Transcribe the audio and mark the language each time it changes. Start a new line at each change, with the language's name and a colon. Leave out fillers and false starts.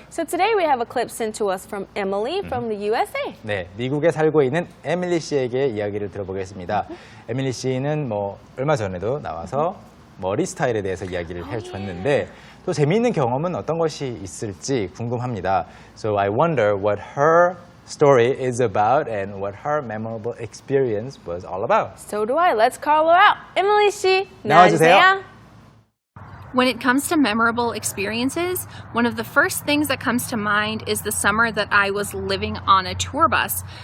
English: So today we have a clip sent to us from Emily from the USA.
Korean: 네, 미국에 살고 있는 에밀리 씨에게 이야기를 들어보겠습니다. 에밀리 씨는 얼마 전에도 나와서 머리 스타일에 대해서 이야기를 해줬는데 또 재미있는 경험은 어떤 것이 있을지 궁금합니다.
English: So I wonder what her story is about and what her memorable experience was all about. So do I. Let's call her out. Emily 씨,
Korean: 나와주세요. 나와주세요.
English: When it comes to memorable experiences, one of the first things that comes to mind is the summer that I was living on a tour bus.